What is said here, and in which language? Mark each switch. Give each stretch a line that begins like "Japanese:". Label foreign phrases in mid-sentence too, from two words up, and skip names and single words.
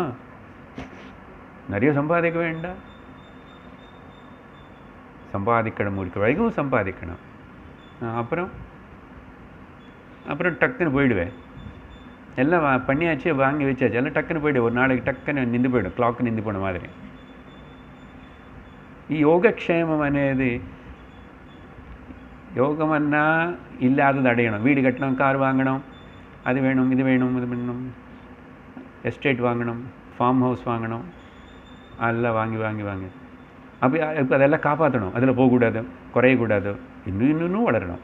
Tamil: நிறைய சம்பாதிக்க வேண்டாம், சம்பாதிக்கணும், முடிக்க வரைக்கும் சம்பாதிக்கணும். அப்புறம் டக்குன்னு போயிடுவேன். எல்லாம் பண்ணியாச்சு, வாங்கி வச்சாச்சு, எல்லாம் டக்குன்னு போய்டு. ஒரு நாளைக்கு டக்குன்னு நின்று போய்டும், கிளாக்கு நின்று போன மாதிரி.
Telugu: ఈ యోగక్షేమం అనేది
Tamil: யோகம் அண்ணா இல்லாதது அடையணும். வீடு கட்டணும், கார் வாங்கணும், அது வேணும், இது வேணும், இது வேணும், எஸ்டேட் வாங்கணும்,
English: farm house
Tamil: வாங்கணும், அதெல்லாம் வாங்கி வாங்கி வாங்கி அப்போ இப்போ அதெல்லாம் காப்பாற்றணும். அதில் போகக்கூடாது, குறையக்கூடாது, இன்னும் வளரணும்.